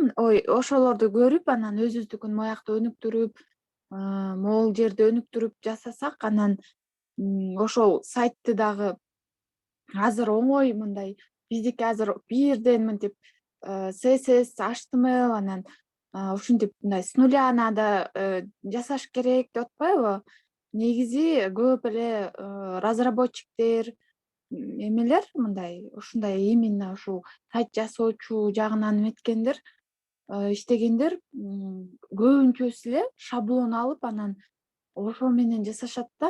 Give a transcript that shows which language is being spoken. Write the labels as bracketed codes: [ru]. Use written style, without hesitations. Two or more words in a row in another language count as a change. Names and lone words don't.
[ky] Ошолорду көрүп, анан өзүбүздүкүн моякта өнүктүрүп, могул жерде өнүктүрүп жасасак, анан ошол сайтты дагы азыр оңой мындай биздики азыр бирден мынтип CSS, HTML анан ушинтип мындай [ru] с нуля надо [ky] жасаш керек деп атпайбы? Негизи көп эле разработчиктер эмелер мындай ушундай именно ушул сайт жасоочу жагынан эметкендер, иштегендер көбүнчөсү эле шаблон алып, анан ошо менен жасашат да.